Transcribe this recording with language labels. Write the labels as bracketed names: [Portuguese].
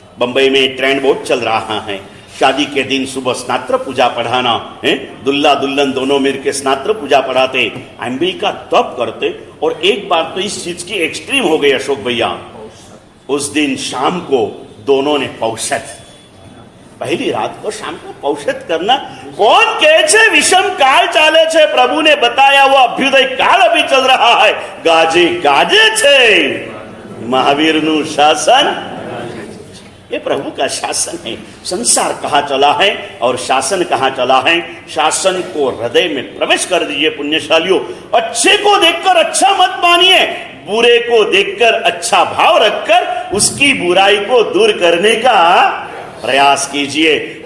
[Hindi] बंबई में ट्रेंड बहुत चल रहा है. शादी के दिन सुबह स्नात्र पूजा पढ़ाना है. दुल्ला दुल्हन दोनों मिल के स्नात्र पूजा पढ़ाते, एम्बिल का तप करते. और एक बार तो इस चीज की एक्सट्रीम हो गई अशोक भैया, उस दिन शाम को दोनों ने पौषध, पहली रात को शाम को पौषध करना. [Gujarati] कौन कहे छे विषम काल चाले छे? [Hindi] प्रभु ने बताया वो अभ्युदय काल अभी चल रहा है. [Gujarati] गाजे गाजे छे महावीर नु शासन. [Hindi] ये प्रभु का शासन है। संसार कहाँ चला है और शासन कहाँ चला है। शासन को हृदय में प्रवेश कर दीजिए पुण्यशालियों। अच्छे को देखकर अच्छा मत मानिए, बुरे को देखकर अच्छा भाव रखकर उसकी बुराई को दूर करने का प्रयास कीजिए।